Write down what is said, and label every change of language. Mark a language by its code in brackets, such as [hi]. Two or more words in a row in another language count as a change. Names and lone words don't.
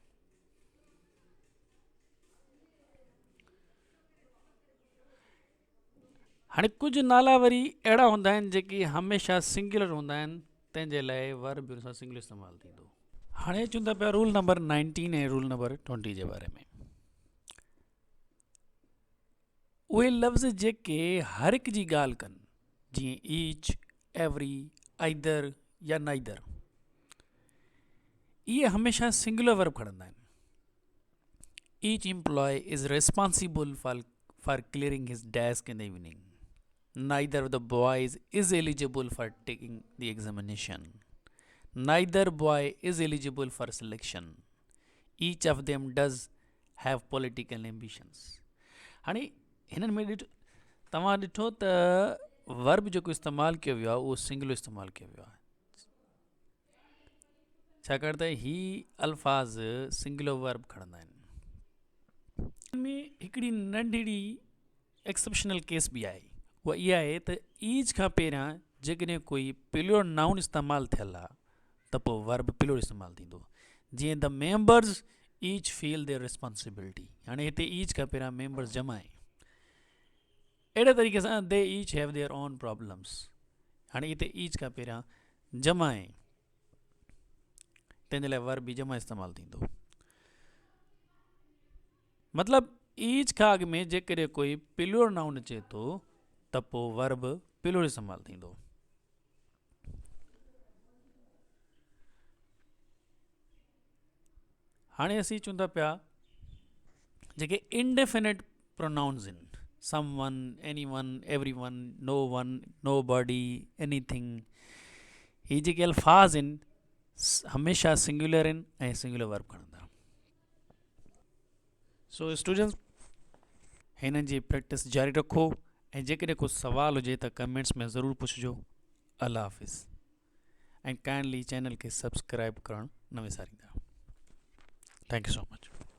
[sd] हाणे कुझु नाला वरी अहिड़ा हूंदा आहिनि जेके हमेशा सिंगुलर हूंदा आहिनि, तंहिंजे लाइ वर्ब बि हुन सां सिंगुलर इस्तेमालु थींदो। हाणे अचूं था पिया [en] rule number [sd] 19 ऐं [en] rule number [sd] 20 जे बारे में। उहे लफ़्ज़ जेके हर हिक जी ॻाल्हि कनि, जीअं [en] each, every, either [sd] या नाइदर, इहे हमेशा [en] singular verb [sd] खणंदा आहिनि। [en] Each employee is responsible for clearing his desk in the evening. Neither of the boys is eligible for taking the examination. Neither boy is eligible for selection. Each of them does have political ambitions. [sd] हाणे हिननि में तव्हां ॾिठो त वर्ब जेको इस्तेमालु कयो वियो आहे उहो सिंगुलर इस्तेमालु कयो वियो आहे, छाकाणि त ही अल्फाज़ [en] singular verb [sd] खणंदा आहिनि। में हिकिड़ी नंढड़ी [en] exceptional case [sd] बि आहे, उहा इहा आहे त ईच खां पहिरियां जेकॾहिं कोई [en] plural noun [sd] इस्तेमालु थियल आहे त पोइ वर्ब प्लूरल इस्तेमालु थींदो, जीअं [en] the members each feel their responsibility. [sd] हाणे हिते ईच खां पहिरियां मेंबर्स जमा आहे, अहिड़े तरीक़े सां [en] they each have their own problems. [sd] हाणे हिते ईच खां पहिरियां जमा आहे, तंहिंजे लाइ वर्ब बि जमा इस्तेमालु थींदो। मतिलबु ईच खां अॻु में जेकॾहिं कोई [en] plural noun [sd] अचे थो त पोइ वर्ब प्लूरल इस्तेमालु थींदो। हाणे असीं चऊं था पिया जेके [en] indefinite pronouns [sd] आहिनि, [en] someone, anyone, everyone, no one, nobody, anything, [sd] ही जेके अल्फाज़ आहिनि हमेशह सिंगुलर आहिनि ऐं [en] singular verb [sd] खणंदा। [en] so students, [sd] हिन जी प्रैक्टिस जारी रखो ऐं जेकॾहिं को सवाल हुजे त कमेंट्स में ज़रूरु पुछिजो। अल्लाह हाफ़िज़ ऐं [en] kindly channel [sd] खे सब्सक्राइब करणु न विसारींदा। [en] Thank you so much.